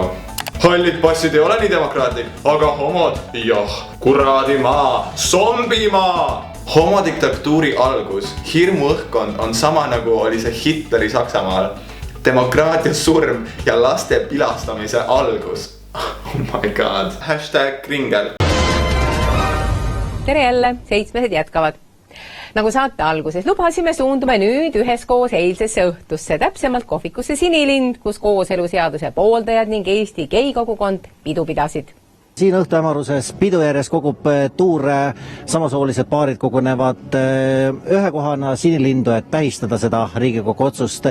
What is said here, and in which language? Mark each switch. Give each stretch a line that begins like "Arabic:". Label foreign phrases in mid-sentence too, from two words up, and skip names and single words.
Estonian: Hallid passid ei ole nii demokraatlik, aga homod, jah, kuradimaa, zombimaa. Homodiktatuuri algus, hirmu õhkkond on sama nagu oli see Hitleri Saksamaal. Demokraatia surm ja laste pilastamise algus.
English: Oh my god. Hashtag kringel.
Estonian: Tere jälle, 7 jätkavad. Nagu saate alguses lubasime, suundume nüüd üheskoos eilsesse õhtusse, täpsemalt kohvikusse Sinilind, kus kooseluseaduse pooldajad ning Eesti geikogukond pidu pidasid. Siin õhtuhämaruses pidu järjes kogub tuur, samasoolised paarid kogunevad ühe kohana Sinilindu, et tähistada seda Riigikogu otsust.